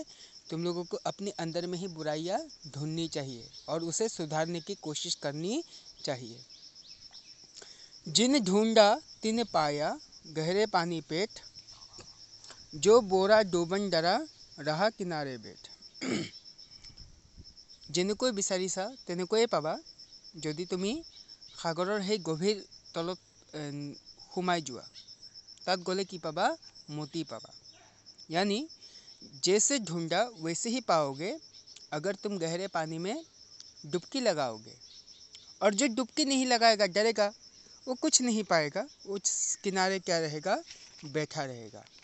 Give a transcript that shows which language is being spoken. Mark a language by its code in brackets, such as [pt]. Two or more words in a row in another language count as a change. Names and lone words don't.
[hi] तुम लोगों को अपने अंदर में ही बुराइयां ढूंढनी चाहिए और उसे सुधारने की कोशिश करनी चाहिए। जिन ढूंढा तिन पाया, गहरे पानी पेट, जो बोरा डूबन डरा, रहा किनारे बैठ। [as] যেনেকৈ বিচাৰিছা তেনেকৈয়ে পাবা, যদি তুমি সাগৰৰ সেই গভীৰ তলত সোমাই যোৱা। তাত গ'লে কি পাবা? [hi] मोती पावा। यानी जैसे ढूंढा वैसे ही पाओगे अगर तुम गहरे पानी में डुबकी लगाओगे। और जो डुबकी नहीं लगाएगा, डरेगा, वो कुछ नहीं पाएगा। वो किनारे क्या रहेगा? बैठा रहेगा।